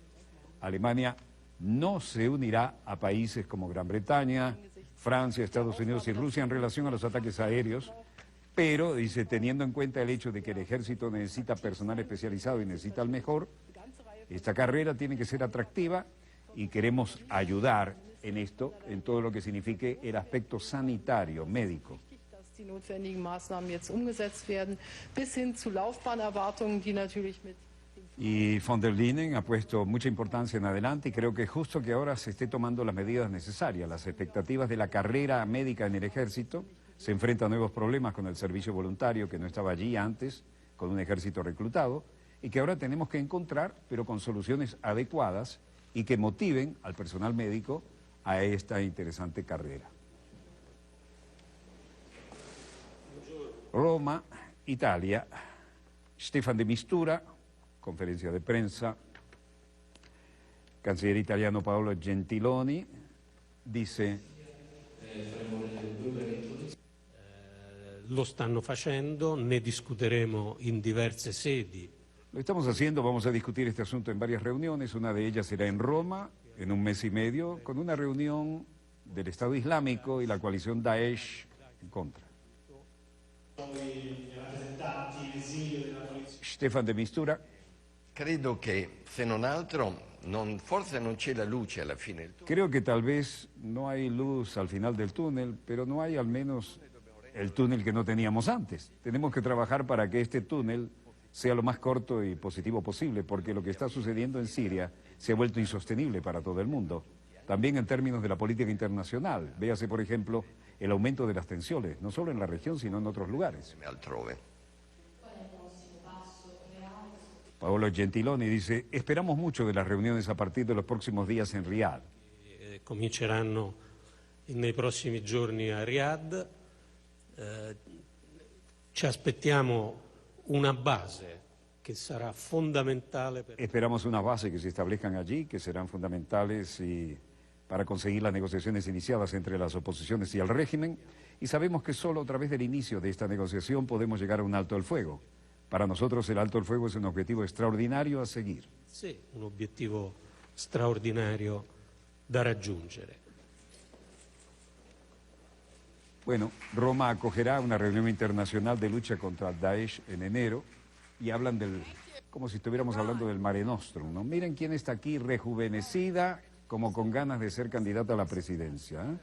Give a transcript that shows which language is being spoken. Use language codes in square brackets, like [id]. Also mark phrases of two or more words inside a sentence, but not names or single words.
[es] Alemania no se unirá a países como Gran Bretaña, Francia, Estados Unidos y Rusia en relación a los ataques aéreos, pero, dice, teniendo en cuenta el hecho de que el ejército necesita personal especializado y necesita el mejor, esta carrera tiene que ser atractiva y queremos ayudar en esto, en todo lo que signifique el aspecto sanitario, médico. [de] Die notwendigen Maßnahmen jetzt umgesetzt werden, bis hin zu Laufbahnerwartungen, die natürlich mit... [es] Y von der Leyen ha puesto mucha importancia en adelante y creo que es justo que ahora se esté tomando las medidas necesarias. Las expectativas de la carrera médica en el ejército se enfrentan a nuevos problemas con el servicio voluntario que no estaba allí antes, con un ejército reclutado, y que ahora tenemos que encontrar, pero con soluciones adecuadas y que motiven al personal médico a esta interesante carrera. Roma, Italia, Stefan de Mistura, conferencia de prensa, canciller italiano Paolo Gentiloni, dice: [it] lo stanno facendo, ne discuteremo in diverse sedi. [es] Lo estamos haciendo, vamos a discutir este asunto en varias reuniones, una de ellas será en Roma, en un mes y medio, con una reunión del Estado Islámico y la coalición Daesh en contra. Stefan de Mistura. [it] Credo che, se non altro, forse non c'è la luce alla fine del tunnel. [es] Creo que tal vez no hay luz al final del túnel, pero no hay al menos el túnel que no teníamos antes. Tenemos que trabajar para que este túnel sea lo más corto y positivo posible, porque lo que está sucediendo en Siria se ha vuelto insostenible para todo el mundo. También en términos de la política internacional. Véase, por ejemplo, el aumento de las tensiones, no solo en la región, sino en otros lugares. [it] Altrove. [es] Paolo Gentiloni dice: esperamos mucho de las reuniones a partir de los próximos días en Riyadh. [it] Cominceranno nei prossimi giorni a Riyadh. Ci aspettiamo una base che sarà fondamentale per... [es] Esperamos unas bases que se establezcan allí, que serán fundamentales para conseguir las negociaciones iniciadas entre las oposiciones y el régimen, y sabemos que solo a través del inicio de esta negociación podemos llegar a un alto el fuego. Para nosotros el alto el fuego es un objetivo extraordinario a seguir. [it] Sì, un obiettivo straordinario da raggiungere. [es] Bueno, Roma acogerá una reunión internacional de lucha contra Daesh en enero y hablan como si estuviéramos hablando del Mare Nostrum, ¿no? Miren quién está aquí rejuvenecida, como con ganas de ser candidata a la presidencia, ¿eh?